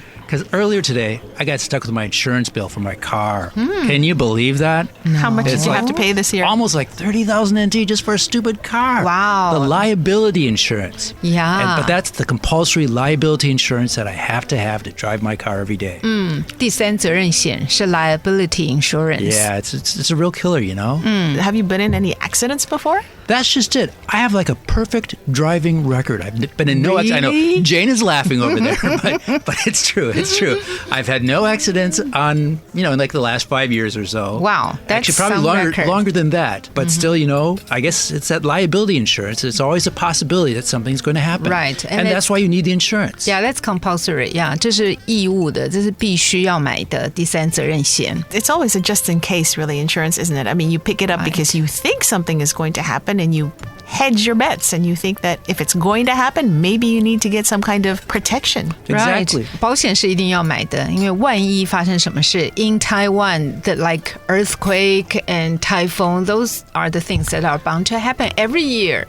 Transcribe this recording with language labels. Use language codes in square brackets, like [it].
[en] Because earlier today, I got stuck with my insurance bill for my car. Can you believe that? No. How much did you have to pay this year? Almost like 30,000 NT just for a stupid car. Wow. The liability insurance. Yeah. But that's the compulsory liability insurance that I have to drive my car every day. [zh] 第三责任险是 liability insurance. [en] Yeah, it's a real killer, you know? Have you been in any accidents before? That's just it. I have like a perfect driving record. I've been in no accidents. I know Jane is laughing over there, but it's true. It's true. I've had no accidents in like the last 5 years or so. Wow, that's actually probably longer than that. But still, I guess it's that liability insurance. It's always a possibility that something's going to happen. Right, and that's why you need the insurance. Yeah, that's compulsory. [zh] Yeah, 这是义务的，这是必须要买的第三责任险。 [en] It's always a just in case, really, insurance, isn't it? I mean, you pick it up because you think something is going to happen, and you hedge your bets, and you think that if it's going to happen, maybe you need to get some kind of protection. Exactly. Right. [zh] 保险是一定要买的，因为万一发生什么事 [en] in Taiwan, the like earthquake and typhoon, those are the things that are bound to happen every year.